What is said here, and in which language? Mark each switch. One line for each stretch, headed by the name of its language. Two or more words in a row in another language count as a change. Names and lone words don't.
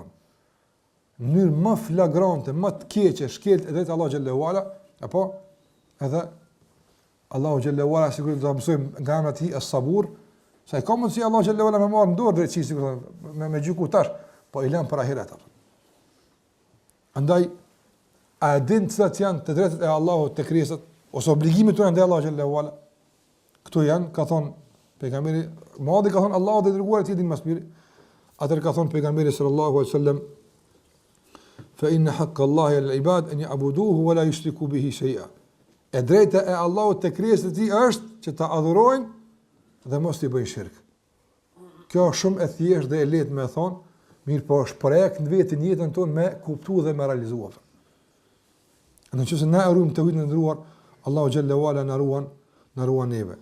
Albanian: Në mënyrë më flagrante, më të keqe, shkelt e drejt Allahu
Arabic: جل وعلا,
Albanian: apo edhe Allahu
Arabic: جل وعلا
Albanian: sigurisht do të mësojmë nga ana e tij as-sabur, sa i ka mundsi Allahu
Arabic: جل وعلا
Albanian: më marr në dorë drejtësi sigurisht me gjyku tash, po i lën për ahiret apo. Andaj a din se janë të drejtat e Allahut te krijesat ose obligimet tona ndaj Allahu
Arabic: جل وعلا.
Albanian: Këto janë, ka thon pejgamberi, madhi ka thon Allahu dhe dërguari i tij din më së miri. Atë ka thon pejgamberi
Arabic: صلى الله عليه وسلم فإن حق الله العباد أن يعبدوه ولا يشركوا به شيئا.
Albanian: E drejta e Allahut te krijesat e tij është që ta adhurojnë dhe mos i bëjnë shirk. Kjo është shumë e thjeshtë dhe e lehtë me thon, mirë po është projekt në vetë jetën tonë me kuptu dhe me realizuar. Nëse na ruajmë tauhidin e ndëruar, Allahu
Arabic: جل وعلا
Albanian: na ruan neve.